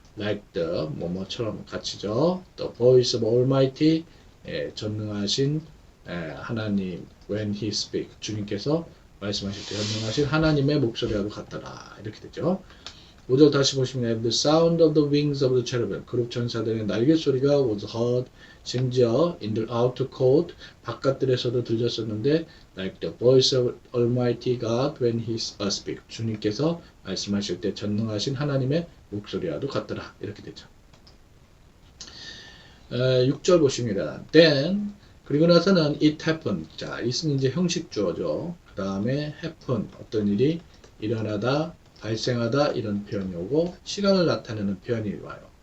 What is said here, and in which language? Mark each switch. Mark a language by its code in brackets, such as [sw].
[en] like the [ko] 뭐뭐처럼 같이죠. [en] The voice of Almighty [ko] 전능하신 하나님 [en] when he speak [ko] 주님께서 말씀하실 때 전능하신 하나님의 목소리와도 같더라. 이렇게 되죠. 5절 다시 보시면 [en] the sound of the wings of the cherubim [ko] 그룹 천사들의 날개 소리가 [en] was heard [ko] 심지어 [en] in the outer court [ko] 바깥들에서도 들렸었는데 [en] like the voice of Almighty God when he speak [ko] 주님께서 말씀하실 때 전능하신 하나님의 목소리와도 같더라. 이렇게 되죠. 6절 보십니다. [en] Then [ko] 그리고 나서는 [en] it happened. [ko] 자, it은 이제 형식 주어죠. 그 다음에 happen 어떤 일이 일어나다 발생하다 이런 표현이 오고 시간을 나타내는 표현이 와요.